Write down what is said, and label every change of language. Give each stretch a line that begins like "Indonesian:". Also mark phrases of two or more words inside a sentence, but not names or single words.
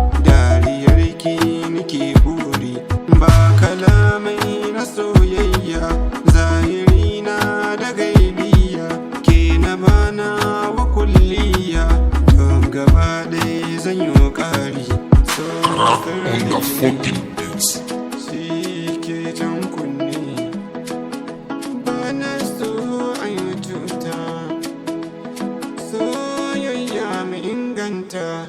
Hausa: Dariyar ki nake buri, ba kalamai na soyayya, zahiri na da gaibiya, ke na bana wa kulliya, don gaba ɗaya zan yi ƙari.
English: So On the
Hausa: sirri ne,
English: fucking beats.
Hausa: shi ke jan kunne. Ba na so a yi cuta, soyayya mu inganta.